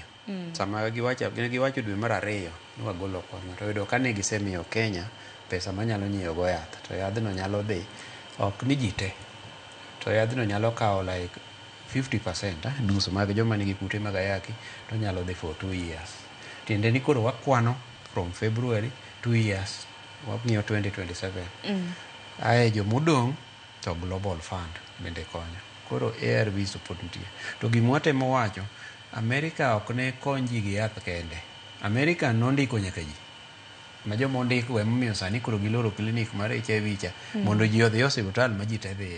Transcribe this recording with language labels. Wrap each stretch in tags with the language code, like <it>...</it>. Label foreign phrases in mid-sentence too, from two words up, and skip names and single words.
<luo>Sama giwacho dwe mar 2 ni wagolo kony, to yudo kane gisemiyo Kenya pesa manyalo nyiewo go yath, to yadhno nyalo dhi ok ni ji te, to yadhno nyalo kawo like 50%, nus mag joma nigi kute mag ayaki, to nyalo dhi</luo> <en>for 2 years.</en> <luo>Tiende ni koro wakwano</luo> <en>from February 2 years,</en> <luo>wang'iyo 2027. Ae jomodong' to Global Fund bende konyo. Koro ARVs pod nitie. To gimwatemo wacho, Amerika ok ne kony ji gi yath kende. Amerika nondiko nyaka ji. Ma joma ondiko emomiyo sani koro giloro klinik mar HIV cha mondo ji odhi osiptal ma ji te dhiye.</luo>